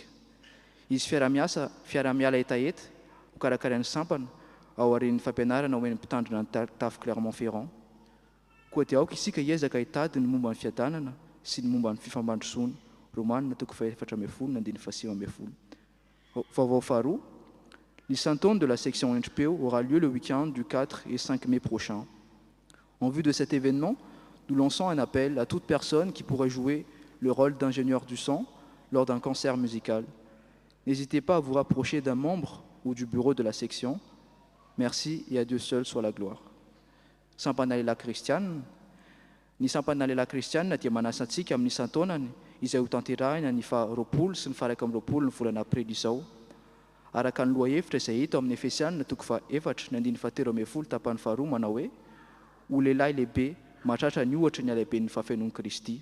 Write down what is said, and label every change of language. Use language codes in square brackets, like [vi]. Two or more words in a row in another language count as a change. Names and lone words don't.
[mg] Izy fiara-miala etaeta ho karakara ny sampana ao aorian'ny fampianarana ho en'ny mpitandrina ny tafo Clermont-Ferrand. Koa dia aoka isika hiezaka hitady ny momba ny fiadanana sy ny momba ny fifambandrosoana. Romanina 4:15-5. Vaovao faharoa. [fr] L'Isantone de la section NPO aura lieu le week-end du 4 et 5 mai prochain. En vue de cet événement, nous lançons un appel à toute personne qui pourrait jouer le rôle d'ingénieur du son lors d'un concert musical. N'hésitez pas à vous rapprocher d'un membre ou du bureau de la section. Merci et à Dieu seul soit la gloire. [mg] Sampanalela Kristianina. Ny sampanalela Kristianina dia manasantsika amin'ny isan-taonany izay ho tanterahina ny faha-roapolo sy ny faha-raika amby roapolo ny volana aprily izao. Araka ny lohahevitra izay hita amin'ny Efesianina toko faha-efatra ny andiny fahatelo ambin'ny folo tapany faharoa manao hoe ho lehilahy lehibe mahatratra ny ohatra ny alehiben'ny fahafenoan'i Kristy.